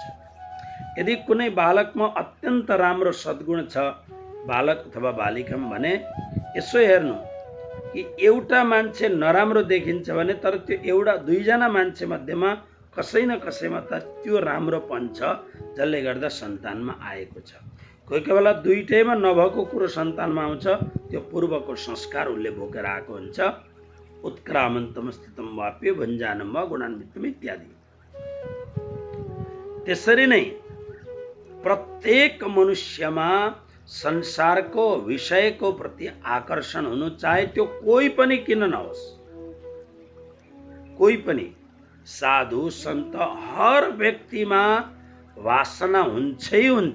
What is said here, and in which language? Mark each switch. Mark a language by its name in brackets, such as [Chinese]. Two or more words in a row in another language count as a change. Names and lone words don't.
[Nepali] यदि कुनै बालकमा अत्यन्त राम्रो सद्गुण छ, बालक अथवा बालिकामा, भने यसो हेर्नु कि एउटा मान्छे नराम्रो देखिन्छ भने तर त्यो एउटा दुईजना मान्छे मध्येमा कसै न कसैमा त त्यो राम्रोपन छ जसले गर्दा सन्तानमा आएको छ। कोही कोही बेला दुईटैमा नभएको कुरो सन्तानमा आउँछ, त्यो पूर्वको संस्कार उसले बोकेर आएको हुन्छ। [Sanskrit] उत्क्रामन्तम स्थितम वाप्य भञ्जानम वा गुणान्वितम इत्यादि। [Nepali] त्यसरी नै प्रत्येक मनुष्यमा संसारको विषयको प्रति आकर्षण हुनु, चाहे त्यो कोही पनि किन नहोस्, कोही पनि साधु सन्त हर व्यक्तिमा वासना हुन्छै हुन्छ।